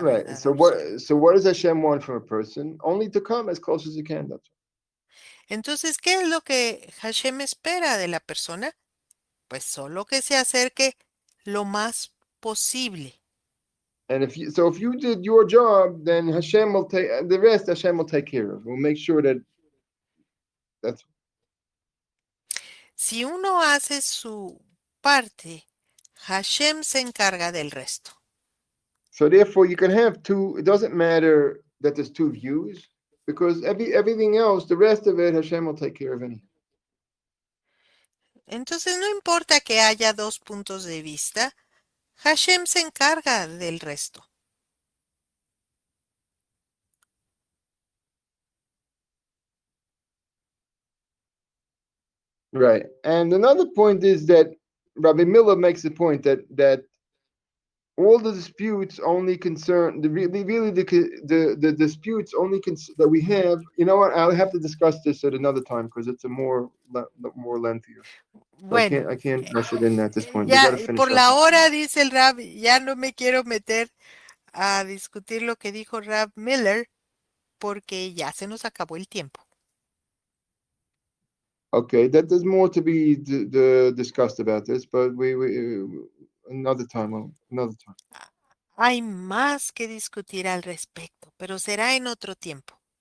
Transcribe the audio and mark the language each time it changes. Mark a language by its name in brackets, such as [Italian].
[English] Right. [Spanish] verdad absoluta. [English] So what does Hashem want from a person? Only to come as close as he can. That's [Spanish] Entonces, ¿qué es lo que Hashem espera de la persona? Pues solo que se acerque lo más posible. [English] And if you did your job, then Hashem will take the rest. Hashem will take care of. We'll make sure that that's. [Spanish] Si uno hace su parte, Hashem se encarga del resto. [English] So therefore, you can have two. It doesn't matter that there's two views because everything else, the rest of it, Hashem will take care of anything. [Spanish] Entonces no importa que haya dos puntos de vista, Hashem se encarga del resto. [English] Right. And another point is that Rabbi Miller makes the point that all the disputes only concern the disputes only that we have. You know what? I'll have to discuss this at another time because it's a more lengthier. So [Spanish] Bueno, [English] I can't rush it in at this point. We [Spanish] ya [English] got to finish [Spanish] por [English] up. [Spanish] la hora, dice el Rab, ya no me quiero meter a discutir lo que dijo Rab Miller porque ya se nos acabó el tiempo. [English] Okay, that there's more to be discussed about this, but we another time. Another time. [Spanish] Hay más que discutir al respecto, pero será en otro tiempo.